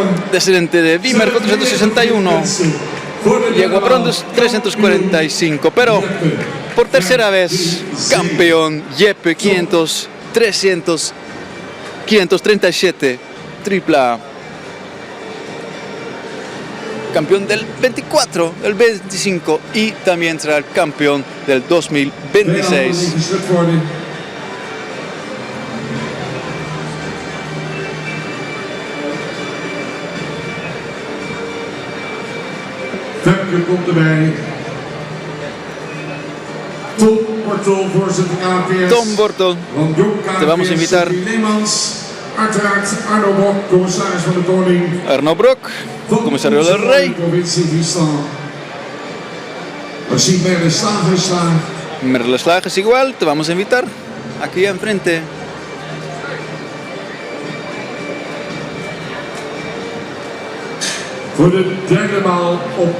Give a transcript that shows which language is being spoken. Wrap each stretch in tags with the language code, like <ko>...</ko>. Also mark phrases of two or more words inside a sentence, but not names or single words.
<es>descendiente de Wimmer 461, llegó a Brondes 345, pero por tercera vez campeón Jeppe 537, tripla. Campeón del 24, del 25 y también será el campeón del 2026.</es> <nl>Femke komt erbij. Tom Bortel, voorzitter KPS. Tom Bortel, Van Jong KPS,</nl> <es>te vamos a invitar.</es> <nl>Leemans. Uiteraard Arno Bok, commissaris van de Koning. Arno Brok,</nl> <es>comisario del Rey.</es> <nl>Provincie Friesland. We zien Merle Slager staan.</nl> <es>Merle Slages igual, te vamos a invitar. Aquí enfrente.</es> <nl>Voor de derde maal op</nl>